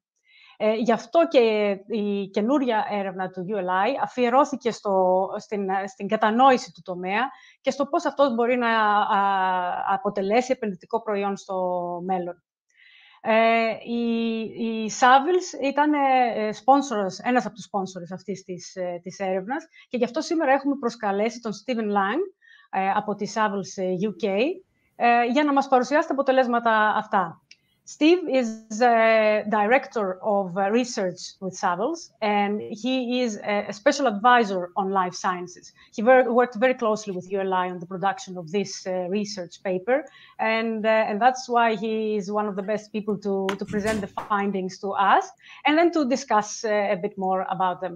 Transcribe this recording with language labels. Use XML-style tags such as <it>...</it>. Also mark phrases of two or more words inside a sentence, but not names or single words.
<el>Γι' αυτό και η καινούρια έρευνα του ULI αφιερώθηκε στην κατανόηση του τομέα και στο πώς αυτός μπορεί να αποτελέσει επενδυτικό προϊόν στο μέλλον. Η Savills ήταν ένας από τους sponsors αυτής της έρευνας και γι' αυτό σήμερα έχουμε προσκαλέσει τον Steven Lang από τη Savills UK για να μας παρουσιάσει τα αποτελέσματα αυτά.</el> <en>Steve is Director of Research with Savills, and he is a special advisor on life sciences. He worked very closely with ULI on the production of this research paper, and that's why he is one of the best people to present the findings to us, and then to discuss a bit more about them.</en>